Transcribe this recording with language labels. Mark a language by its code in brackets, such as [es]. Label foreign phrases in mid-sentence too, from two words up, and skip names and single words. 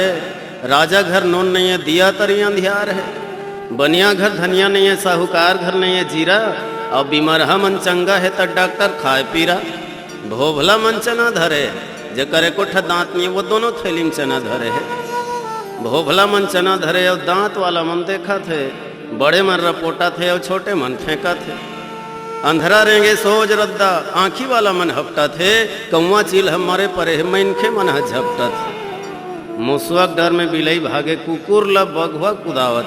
[hne] राजा घर नून नहीं है, दिया तरी अंधियार है। बनिया घर धनिया नहीं है, साहूकार घर नहीं है जीरा। और बीमारहा मन चंगा है तो डॉक्टर खाए पीरा। भोभला मन चना धरे, जो करे कोठा दांत नहीं वो दोनों थैली में चना धरे है। भोभला मन चना धरे और दांत वाला मन देखा थे, बड़े मन रपोटा थे और छोटे मन फेंका थे। अंधरा रेंगे सोज रद्दा, आँखी वाला मन हपटा थे। कौवा चील हमारे परे मैनखे मन झपटा थे। मुसुआ डर में बिलई भागे, कुकुर ला बघवा कुदावत।